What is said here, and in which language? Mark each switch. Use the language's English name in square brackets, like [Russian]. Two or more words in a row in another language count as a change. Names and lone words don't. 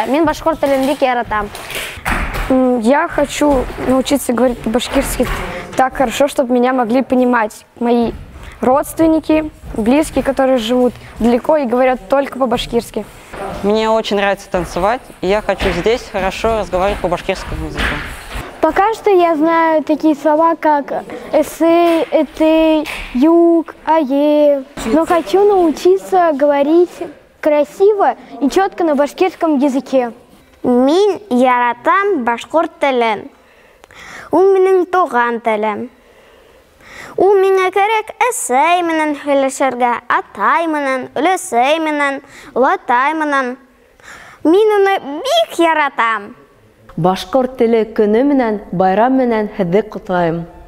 [Bashkir] Мин башкорт телен бик яратам. [Russian] Я хочу научиться говорить по-башкирски так хорошо, чтобы меня могли понимать мои родственники, близкие, которые живут далеко и говорят только по-башкирски. Мне очень нравится танцевать, и я хочу здесь хорошо разговаривать по башкирскому языку. Пока что я знаю такие слова, как эсэй, этей, юг, ае. Но хочу научиться говорить красиво и четко на башкирском языке. [Bashkir] Мин яратам башкорт телен. Ул минем туган телем. Ул миңа кирәк әсәй менән һөйләшергә, атай менән, өләсәй менән, олатай менән. Мин уны бик яратам. Башкорт теле көне менән, байрам менән һеҙҙе ҡотлайым.